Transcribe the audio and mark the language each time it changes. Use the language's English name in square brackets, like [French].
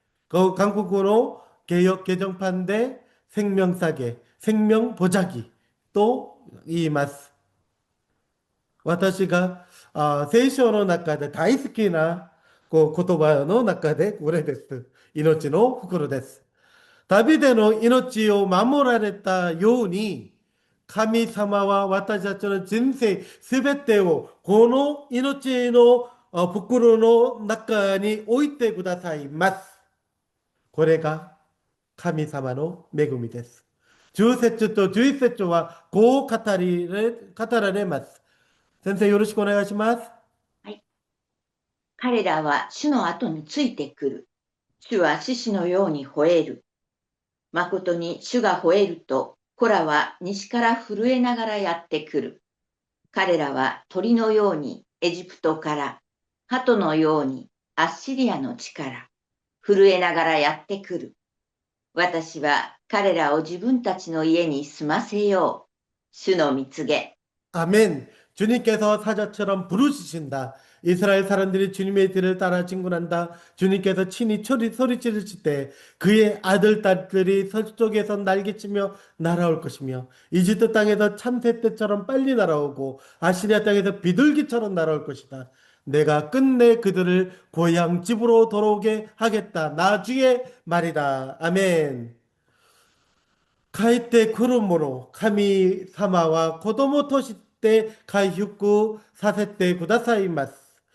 [Korean] 한국어로 개역 개정판대 생명싸개, 생명보자기 또 [Japanese] 言います。私が聖書の中で大好きな言葉の中でこれです。命の袋です。ダビデの命を守られたように、神様は私たちの人生すべてをこの命の袋の中に置いてくださいます。これが神様の恵みです。10節と11節はこう語られます。先生よろしくお願いします。はい。彼らは主の後についてくる。主は獅子のように吠える。誠に主が吠えると、子らは西から震えながらやってくる。彼らは鳥のようにエジプトから、鳩のようにアッシリアの地から、震えながらやってくる。私は彼らを自分たちの家に住ませよう。主の蜜げ。 [Korean] 아멘. 주님께서 사자처럼 부르시신다. 이스라엘 사람들이 주님의 뒤를 따라 진군한다. 주님께서 친히 소리치실 때 그의 아들, 딸들이 서쪽에서 날개치며 날아올 것이며 이집트 땅에서 참새 때처럼 빨리 날아오고 아시리아 땅에서 비둘기처럼 날아올 것이다. 내가 끝내 그들을 고향 집으로 돌아오게 하겠다. 나 주의 말이다. 아멘. [Japanese] 帰ってくるもの、神様は子供として回復させてくださいます。